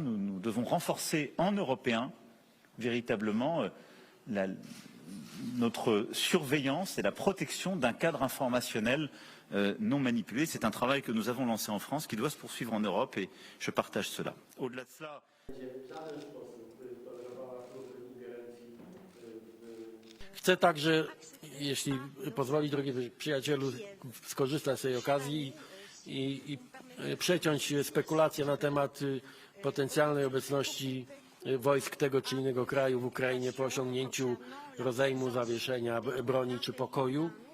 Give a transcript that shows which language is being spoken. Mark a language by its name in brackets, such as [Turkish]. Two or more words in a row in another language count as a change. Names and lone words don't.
[French] Nous devons renforcer en Européens véritablement notre surveillance et la protection d'un cadre informationnel non manipulé. C'est un travail que nous avons lancé en France, qui doit se poursuivre en Europe et je partage cela. Au-delà de cela... [Polish] Chcę także, jeśli pozwoli, drogi przyjacielu, skorzystać z tej okazji i przeciąć spekulacje na temat potencjalnej obecności wojsk tego czy innego kraju w Ukrainie po osiągnięciu rozejmu, zawieszenia broni czy pokoju.